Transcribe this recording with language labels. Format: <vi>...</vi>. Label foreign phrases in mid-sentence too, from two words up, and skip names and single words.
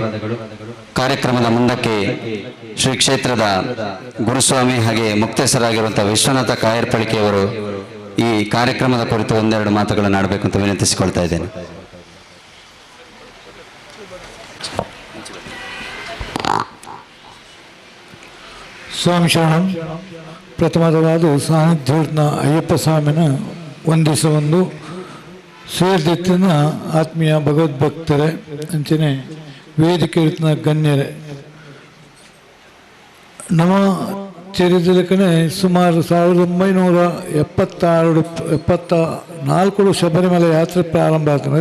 <kn>ಕಾರ್ಯಕ್ರಮದ ಮುಂದಕ್ಕೆ ಶ್ರೀ ಕ್ಷೇತ್ರದ ಗುರುಸ್ವಾಮಿ ಹಾಗೆ ಮುಕ್ತೇಸರಾಗಿರುವಂತಹ ವಿಶ್ವನಾಥ ಕಾಯರ್ಪಳಿಕೆಯವರು ಈ ಕಾರ್ಯಕ್ರಮದ ಕುರಿತು ಒಂದೆರಡು ಮಾತುಗಳನ್ನು ಆಡಬೇಕು ಅಂತ ವಿನಂತಿಸಿಕೊಳ್ತಾ ಇದ್ದೇನೆ.</kn> <sa>ಸ್ವಾಮಿ ಶರಣಂ.</sa> <tcy>ಪ್ರಥಮವಾದ ಸಾನ್ನಿಧ್ಯನ ಅಯ್ಯಪ್ಪ ಸ್ವಾಮಿನ ವಂದಿಸುವೊಂದು ಸೇರಿದೆತ್ತಿನ ಆತ್ಮೀಯ ಭಗವದ್ಭಕ್ತರೇ ಅಂಚನೆ ವೇದಿಕೆ ಇರ್ತಿನ ಗಣ್ಯರೇ, ನಮ್ಮ ಚರಿತ್ರಕ್ಕನೆ ಸುಮಾರು 1974 ಶಬರಿಮಲೆ</tcy> <kn>ಯಾತ್ರೆ ಪ್ರಾರಂಭ ಆಗ್ತದೆ.</kn>